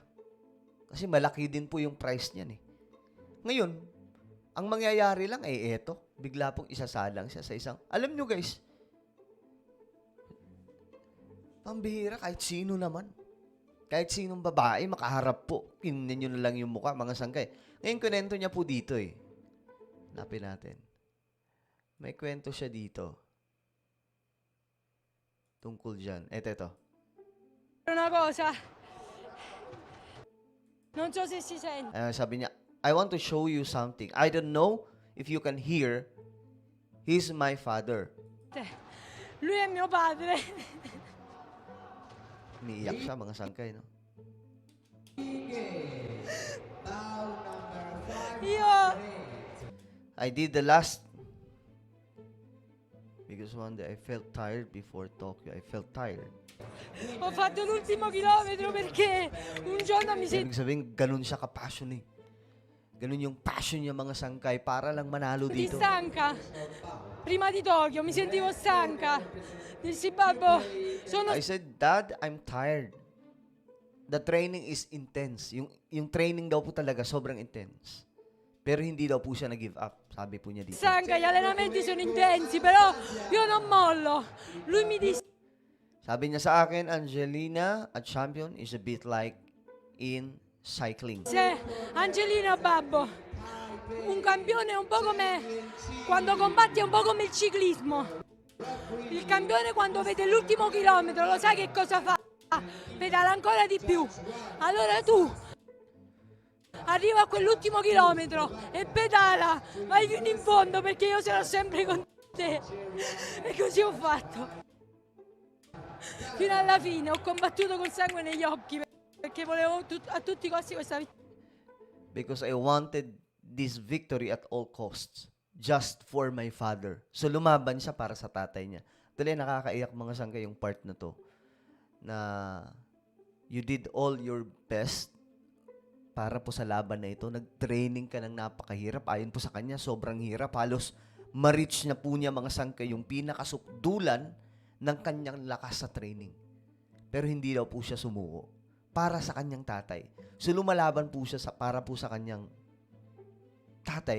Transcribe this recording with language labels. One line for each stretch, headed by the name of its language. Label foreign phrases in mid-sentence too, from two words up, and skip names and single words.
Filipino: Kasi malaki din po yung price niyan eh. Ngayon, ang mangyayari lang ay eto, bigla pong isasalang siya sa isang, alam nyo guys, pambihira kahit sino naman. Kahit sinong babae, makaharap po. Tingnan nyo na lang yung mukha, mga sangkay. Ngayon, kwento niya po dito eh. Hanapin natin. May kwento siya dito. Tungkol dyan. Ito.
Italian: Una cosa, non so se si sente.
Filipino: Sabi niya,
English: I want to show you something. I don't know if you can hear. He's my father.
Italian: Lui è mio padre.
Filipino: Umiiyak siya, mga sangkay, no?
Italian: Io
English: I did the last because one day I felt tired before Tokyo. I felt tired.
Italian: ho fatto l'ultimo chilometro perché un giorno mi sentivo
Filipino: Ibig sabihin, ganun siya ka-passion eh. Ganun yung passion niya, mga sangkay, para lang manalo dito.
Italian: stanca. Prima di Tokyo mi sentivo stanca. Dissi babbo, sono
English: I said, Dad, I'm tired. The training is intense.
Filipino: Yung training daw po talaga sobrang intense. Pero hindi daw po siya nag-give up. Sabi po niya dito.
Italian: stanca, gli allenamenti sono intensi, però io non mollo. Lui mi disse
Filipino: Sabi niya sa akin,
English: Angelina, a champion is a bit like in cycling.
Italian: Angelina babbo, un campione è un po' come quando combatti è un po' come il ciclismo. Il campione quando vede l'ultimo chilometro lo sa che cosa fa, pedala ancora di più. Allora tu arriva a quell'ultimo chilometro e pedala, vai fino in fondo perché io sarò sempre con te. E così ho fatto. Fino alla fine ho combattuto col sangue negli occhi perché volevo a tutti i costi questa vittoria.
English: Because I wanted this victory at all costs. Just for my father. So,
Filipino: lumaban siya para sa tatay niya. Tuloy, nakakaiyak, mga sangkay, yung part na to. Na
English: you did all your best
Filipino: para po sa laban na ito. Nag-training ka ng napakahirap. Ayon po sa kanya, sobrang hirap. Halos ma-reach na po niya, mga sangkay, yung pinakasukdulan ng kanyang lakas sa training. Pero hindi daw po siya sumuko. Para sa kanyang tatay. So, lumalaban po siya para po sa kanyang tatay.